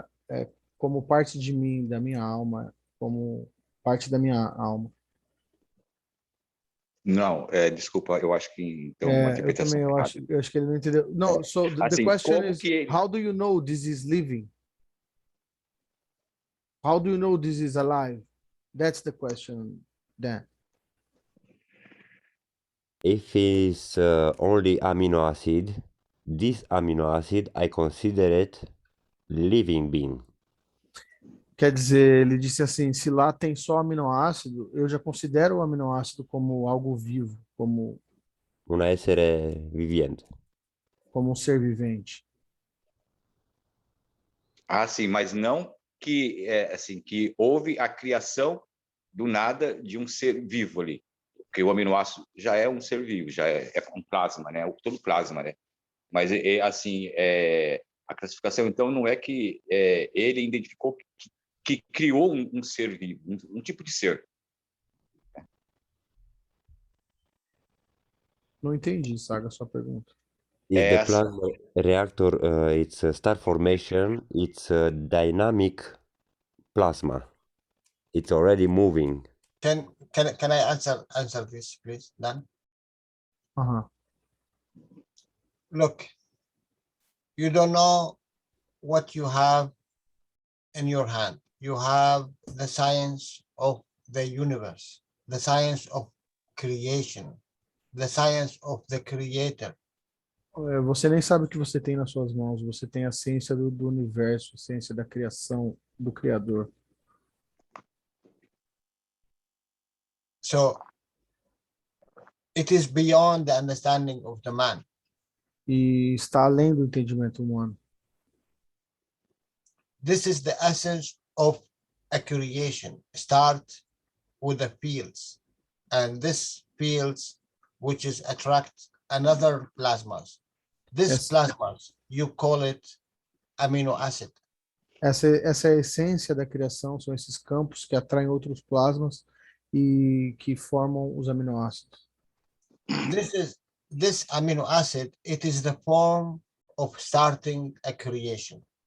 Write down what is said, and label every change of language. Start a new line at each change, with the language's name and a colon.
Portuguese: É como parte de mim, da minha alma, como parte da minha alma. Não, desculpa, eu acho que então uma interpretação também, errada. eu acho que ele não entendeu.
English: No, so the
Portuguese: Assim,
English: question
Portuguese: como
English: is,
Portuguese: que ele...
English: how do you know this is living? How do you know this is alive? That's the question, Dan. If it's only amino acid, this amino acid I consider it living being.
Portuguese: Quer dizer, ele disse assim, se lá tem só aminoácido, eu já considero o aminoácido como algo vivo, como
Italian: Un essere viviente.
Portuguese: um ser vivente. Ah, sim, mas não que assim que houve a criação do nada de um ser vivo ali, porque o aminoácido já é um ser vivo, já é um plasma, né? Todo plasma, né? Mas assim, a classificação então não é que ele identificou que criou um ser vivo, um tipo de ser. Não entendi, Saga, a sua pergunta.
English: Is the plasma reactor, it's a star formation, it's a dynamic plasma. It's already moving. Can I answer this, please, Dan? Look, you don't know what you have in your hand. You have the science of the universe, the science of creation, the science of the creator.
Portuguese: Você nem sabe o que você tem nas suas mãos. Você tem a ciência do universo, a ciência da criação, do Criador.
English: So it is beyond the understanding of the man.
Portuguese: E está além do entendimento humano.
English: This is the essence of a creation. Start with the fields, and this fields which is attract another plasmas, This Yes. plasmas, you call it amino acid.
Portuguese: Essa é a essência da criação, são esses campos que atraem outros plasmas e que formam os aminoácidos.
English: This amino acid, it is the form of starting a creation.